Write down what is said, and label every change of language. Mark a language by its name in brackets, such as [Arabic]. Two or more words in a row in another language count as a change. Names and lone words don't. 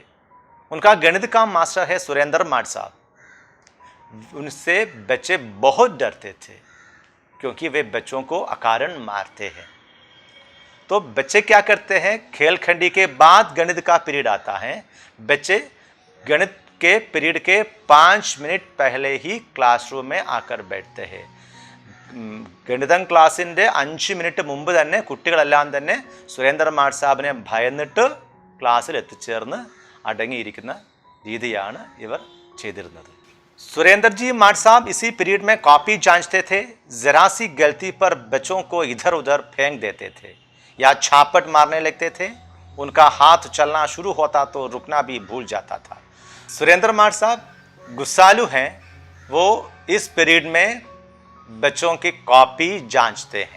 [Hindi] उनका गणित का मास्टर है सुरेंद्र मास्टर साहब. उनसे बच्चे बहुत डरते थे क्योंकि वे बच्चों को अकारण मारते हैं. तो बच्चे क्या करते हैं, खेल खंडी के बाद गणित का पीरियड आता है. बच्चे गणित के पीरियड के 5 मिनट पहले ही क्लासरूम में आकर बैठते हैं. [Malayalam] ഗണിതം ക്ലാസ്സിൻ്റെ 5 മിനിറ്റ് മുമ്പ് തന്നെ കുട്ടികളെല്ലാം തന്നെ സുരേന്ദ്ര മാഷ് സാഹിബിനെ ഭയന്നിട്ട് ക്ലാസ്സിൽ എത്തിച്ചേർന്ന് അടങ്ങിയിരിക്കുന്ന രീതിയാണ് ഇവർ ചെയ്തിരുന്നത്. [Hindi] सुरेंद्र जी माट साहब इसी पीरियड में कॉपी जांचते थे. जरा सी गलती पर बच्चों को इधर उधर फेंक देते थे या छापट मारने लगते थे. उनका हाथ चलना शुरू होता तो रुकना भी भूल जाता था. सुरेंद्र माट साहब गुस्सालू हैं. वो इस पीरियड में बच्चों की कॉपी जांचते हैं.